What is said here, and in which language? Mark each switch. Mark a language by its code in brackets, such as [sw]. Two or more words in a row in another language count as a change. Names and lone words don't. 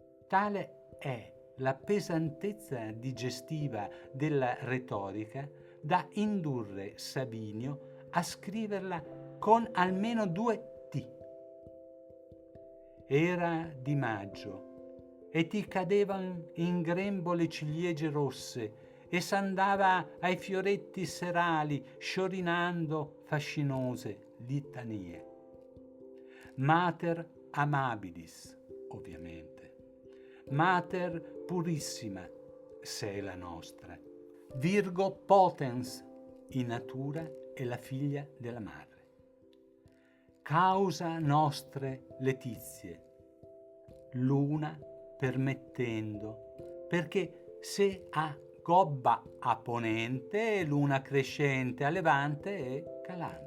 [it] Tale è la pesantezza digestiva della retorica da indurre Sabinio a scriverla con almeno 2 T. Era di maggio e ti cadevan in grembo le ciliegie rosse e s'andava ai fioretti serali sciorinando fascinose litanie. [la] Mater amabilis, [it] ovviamente. [la] Mater purissima, se è la nostra. Virgo potens, in natura è la figlia della madre. Causa nostre letizie, [it] luna permettendo, perché se a gobba a ponente, luna crescente a levante e calante.